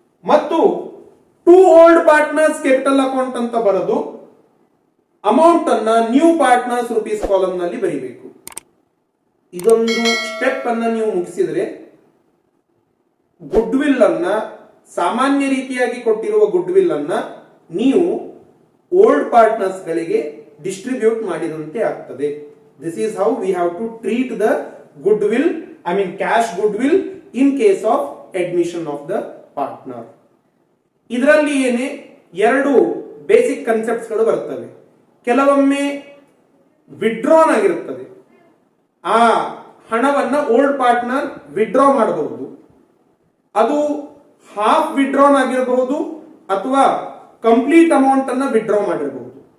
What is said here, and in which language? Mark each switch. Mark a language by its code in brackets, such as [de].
[kn] ಮತ್ತು to old partners capital account ಅಂತ ಬರೆದು ಅಮೌಂಟ್ ಅನ್ನ ನ್ಯೂ ಪಾರ್ಟ್ನರ್ಸ್ ರುಪೀಸ್ ಕಾಲಮ್ ನಲ್ಲಿ ಬರಿಬೇಕು. ಇದೊಂದು ಸ್ಟೆಪ್ ಅನ್ನ ನೀವು ಮುಗಿಸಿದ್ರೆ ಗುಡ್ವಿಲ್ ಅನ್ನ, ಸಾಮಾನ್ಯ ರೀತಿಯಾಗಿ ಕೊಟ್ಟಿರುವ ಗುಡ್ವಿಲ್ ಅನ್ನ ನೀವು ಓಲ್ಡ್ ಪಾರ್ಟ್ನರ್ಸ್ ಗಳಿಗೆ ಡಿಸ್ಟ್ರಿಬ್ಯೂಟ್ ಮಾಡಿದಂತೆ ಆಗ್ತದೆ. [en] This is how we have to treat the goodwill, I mean cash goodwill in case of admission of the partner. [kn] ಇದರಲ್ಲಿ ಏನೇ ಎರಡು ಬೇಸಿಕ್ ಕನ್ಸೆಪ್ಟ್ಸ್ ಗಳು ಬರ್ತವೆ. ಕೆಲವೊಮ್ಮೆ ವಿಡ್ರಾನ್ ಆಗಿರುತ್ತದೆ, ಆ ಹಣವನ್ನ ಓಲ್ಡ್ ಪಾರ್ಟ್ನರ್ ವಿಡ್ರಾ ಮಾಡಬಹುದು. ಅದು ಹಾಫ್ ವಿಡ್ರಾನ್ ಆಗಿರಬಹುದು ಅಥವಾ ಕಂಪ್ಲೀಟ್ ಅಮೌಂಟ್ ಅನ್ನ ವಿಡ್ರಾ ಮಾಡಿರಬಹುದು.